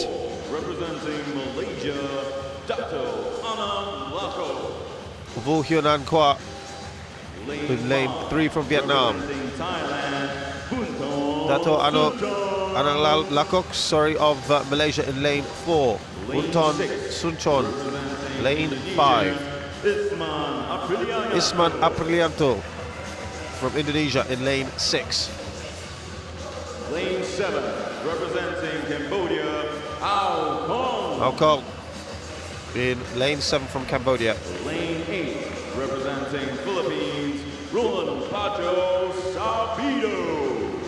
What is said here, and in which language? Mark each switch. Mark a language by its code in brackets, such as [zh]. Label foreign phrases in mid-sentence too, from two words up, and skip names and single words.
[en] Representing Malaysia, Dato Anam Lako. Vo Hyun An Kwa in lane 3 from Vietnam. Dato Anang Lakok, of Malaysia in lane 4. Bunton Sunchon, lane 5. Isman Aprilianto from Indonesia in lane 6. Lane 7, representing Cambodia, Ao Kong in lane 7 from Cambodia. Lane 8, representing Philippines, Roland Bajo Sabido.